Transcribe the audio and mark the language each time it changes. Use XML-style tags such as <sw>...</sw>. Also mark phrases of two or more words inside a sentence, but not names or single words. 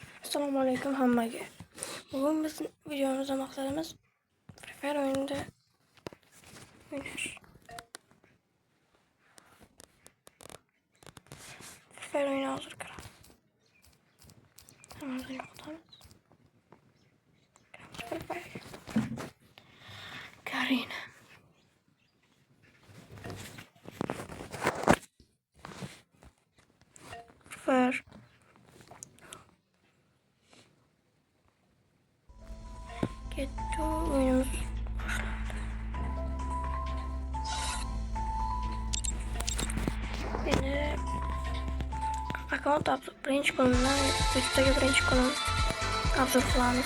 <uz>Assalomu alaykum hammaga. Bugun biz videomizda maqsadimiz Free Fire o'yinida o'ynash. Free Fire o'yini hozir kiradi. Hammamizni yo'qotamiz. Free Fire. Karina. Free Fire. Ketdi o'yinimiz boshlandi. Endi akkaunt birinchi kundan YouTube'dagi birinchi kunim obzor qilamiz.</uz>